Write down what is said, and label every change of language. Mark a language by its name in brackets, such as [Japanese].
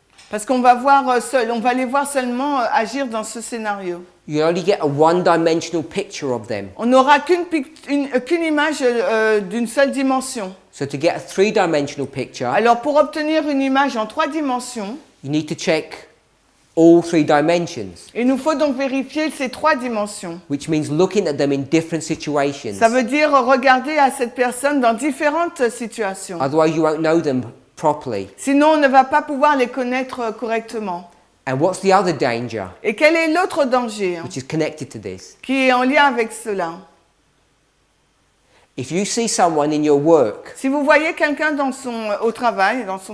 [French] Parce qu'on va voir on va les voir seulement agir dans ce scénario. [English] You only get a one-dimensional picture of them. [French] On n'aura qu'une image d'une seule dimension. [English] So to get a 3-dimensional picture, [French] Alors pour obtenir une image en 3 dimensions, [English] you need to check all 3 dimensions, [French] il nous faut donc vérifier ces 3 dimensions. [English] which means looking at them in different situations. [French] Ça veut dire regarder à cette personne dans différentes situations. [English] Otherwise, you won't know them properly. [French] Sinon, on ne va pas pouvoir les connaître correctement. [English] And what's the other danger, [French] Et quel est l'autre danger [English] which is connected to this? [French] qui est en lien avec cela? [English] If you see someone in your work, [French] Si vous voyez quelqu'un dans son travail,